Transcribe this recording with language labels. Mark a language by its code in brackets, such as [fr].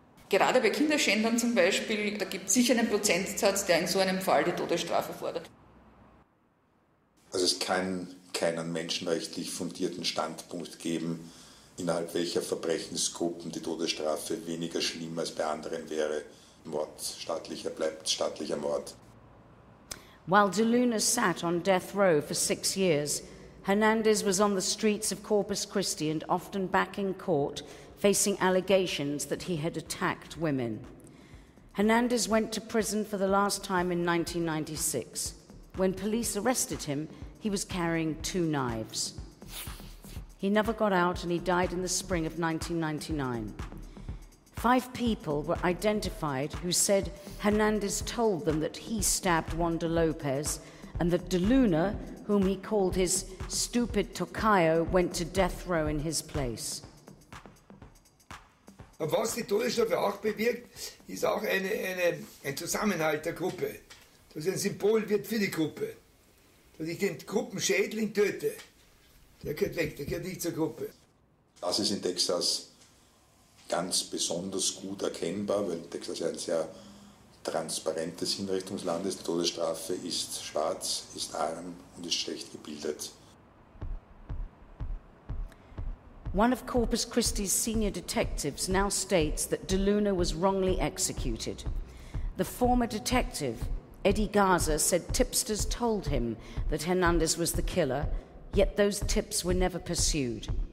[de] Gerade bei Kinderschändern zum Beispiel, da gibt es sicher einen Prozentsatz, der in so einem Fall die Todesstrafe fordert. Also es kann keinen menschenrechtlich fundierten Standpunkt geben, innerhalb welcher Verbrechensgruppen die Todesstrafe weniger schlimm als bei anderen wäre. Mord staatlicher bleibt staatlicher Mord. [en] While De Luna sat on death row for 6 years, Hernandez was on the streets of Corpus Christi and often back in court, facing allegations that he had attacked women. Hernandez went to prison for the last time in 1996. When police arrested him, he was carrying 2 knives. He never got out and he died in the spring of 1999. 5 people were identified who said Hernandez told them that he stabbed Wanda Lopez and that De Luna, whom he called his stupid tocayo, went to death row in his place. [de] Und was die Todesstrafe auch bewirkt, ist auch ein Zusammenhalt der Gruppe. Dass ein Symbol wird für die Gruppe. Dass ich den Gruppenschädling töte. Der gehört weg, der gehört nicht zur Gruppe. Das ist in Texas ganz besonders gut erkennbar, weil Texas ja ein sehr transparentes Hinrichtungsland ist. Die Todesstrafe ist schwarz, ist arm und ist schlecht gebildet. [en] One of Corpus Christi's senior detectives now states that De Luna was wrongly executed. The former detective, Eddie Garza, said tipsters told him that Hernandez was the killer, yet those tips were never pursued.